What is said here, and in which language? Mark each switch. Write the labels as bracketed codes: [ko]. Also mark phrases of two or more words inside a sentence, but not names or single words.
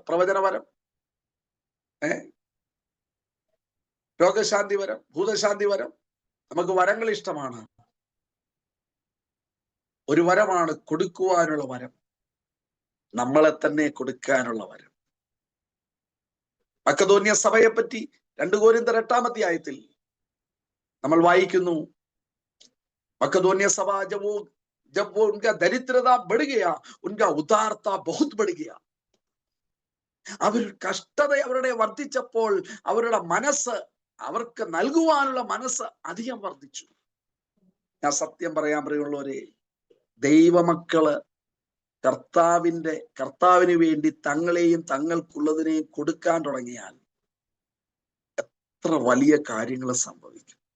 [ml] പ്രവചന വരം, രോഗശാന്തി വരം, ഭൂതശാന്തി വരം, നമുക്ക് വരങ്ങൾ ഇഷ്ടമാണ്. ഒരു വരമാണ് കൊടുക്കുവാനുള്ള വരം, നമ്മളെ തന്നെ കൊടുക്കാനുള്ള വരം. മക്കദോന്യ സഭയെ പറ്റി 2 കൊരിന്ത്യർ 8-ാം അധ്യായത്തിൽ നമ്മൾ വായിക്കുന്നു, [hi] मकदोनिया सभा जब वो उनका दरिद्रता बढ़ गया, उनका उदारता बहुत बढ़ गया. [ml] അവർ കഷ്ടത അവരുടെ വർദ്ധിച്ചപ്പോൾ അവരുടെ മനസ്സ്, അവർക്ക് നൽകുവാനുള്ള മനസ്സ് അധികം വർദ്ധിച്ചു. ഞാൻ സത്യം പറയാൻ പ്രിയമുള്ളവരെ, ദൈവമക്കള് കർത്താവിന് വേണ്ടി തങ്ങളെയും തങ്ങൾക്കുള്ളതിനെയും കൊടുക്കാൻ തുടങ്ങിയാൽ എത്ര വലിയ കാര്യങ്ങൾ സംഭവിക്കും.